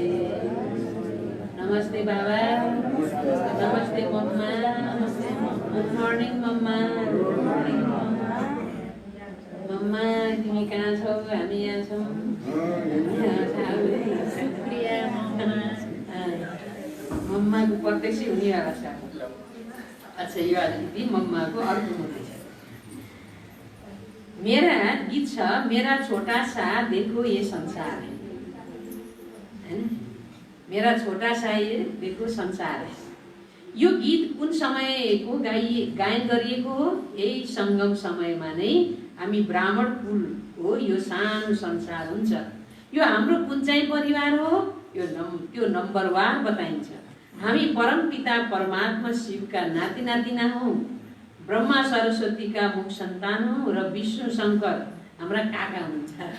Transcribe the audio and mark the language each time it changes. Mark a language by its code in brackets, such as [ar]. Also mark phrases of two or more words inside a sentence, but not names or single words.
[ne] नमस्ते बाबा, नमस्ते मम्मा, [en] good morning [ne] मम्मा, [en] good morning [ne] मम्मा, तिमी कहाँ छौ, हामी यहाँ छौँ। मम्माको प्रत्यक्ष हुनेवाला छ। अच्छा यो अलिकति मम्माको अर्को हुँदैछ। [hi] मेरा गीत छ मेरा छोटा सा देखो ये संसार है, मेरा छोटा सा ये देखो संसार है। [ne] यो गीत कुन समयको गायन गरिएको हो, यही सङ्गम समयमा नै हामी ब्राह्मण कुलको यो सानो संसार हुन्छ। यो हाम्रो कुन चाहिँ परिवार हो, त्यो नम्बरवार बताइन्छ। हामी परमपिता परमात्मा शिवका नाति नातिना हौँ, ब्रह्मा सरस्वतीका मुख सन्तान हौँ र विष्णु शङ्कर हाम्रा काका हुनुहुन्छ।